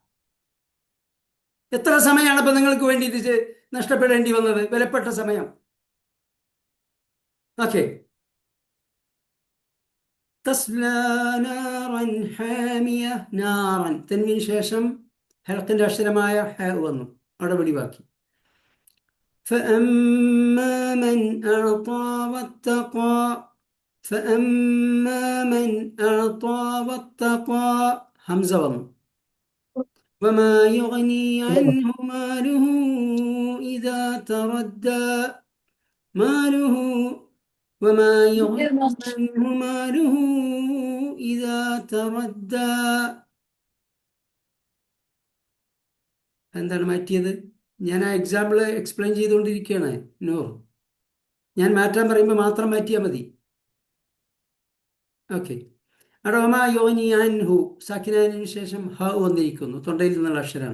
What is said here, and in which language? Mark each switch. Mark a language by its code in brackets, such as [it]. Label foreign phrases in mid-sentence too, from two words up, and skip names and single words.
[ml] എത്ര സമയമാണ് ഇപ്പം നിങ്ങൾക്ക് വേണ്ടിയിട്ട് നഷ്ടപ്പെടേണ്ടി വന്നത്? വിലപ്പെട്ട സമയം. ഓക്കെ. [ar] تصلى نارا حامية. [ml] നാറൻ തൻവീൻ ശേഷം ഹൽക്കിന്റെ അക്ഷരമായ ഹ വന്നു, അവിടെ വെളിവാക്കി. [ar] فأما من أعطى واتقى. فأما من أعطى واتقى. همزة വന്നു. وما يغني عنه ماله إذا تردى. ماله وما يغني عنه ماله إذا تردى. [ml] എന്താണ് മാറ്റിയത്? ഞാൻ ആ [en] example explain [ml] ചെയ്തുകൊണ്ടിരിക്കുകയാണ്. നൂർ, ഞാൻ മാറ്റാൻ പറയുമ്പോൾ മാത്രം മാറ്റിയാൽ മതി. ഓക്കെ. അവിടെ [ar] وما يغني عنه, [ml] സാക്കിനു ശേഷം ഹ വന്നിരിക്കുന്നു, തൊണ്ടയിൽ നിന്നുള്ള അക്ഷരമാണ്.